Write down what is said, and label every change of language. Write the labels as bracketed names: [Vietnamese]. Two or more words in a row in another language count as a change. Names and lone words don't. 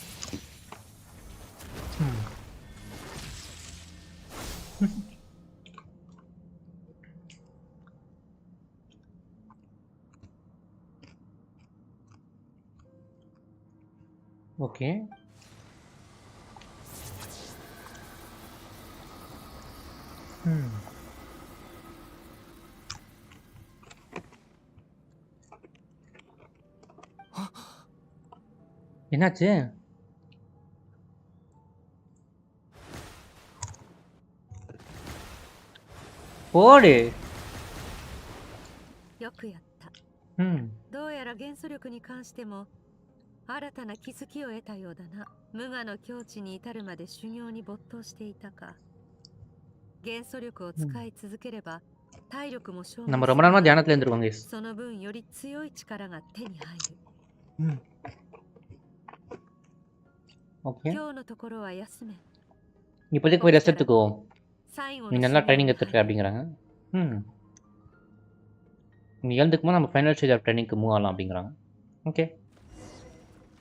[Tamil] ஓகே என்னாச்சு? போடு. [Japanese] よくやった。どうやら元素力に関しても新たな気づきを得たようだな。無我の境地に至るまで修行に没頭していたか。元素力を使い続ければ体力も消耗する。 [Tamil] நம்ம ரொம்ப நாளா தியானத்துல இருந்திருக்கோம் guys. [Japanese] その分より強い力が手に入る。 [Tamil] ஓகே [Japanese] 今日のところは休め。 [Tamil] இப்போதைக்கு போய் ரெஸ்ட் எடுத்துக்கோ. நீ நல்லா ட்ரைனிங் எடுத்துட்டு அப்படிங்கிறாங்க. நீ எழுந்துக்கும்போது நம்ம [English] final stage of training [Tamil] மூவ் ஆகலாம் அப்படிங்கிறாங்க. ஓகே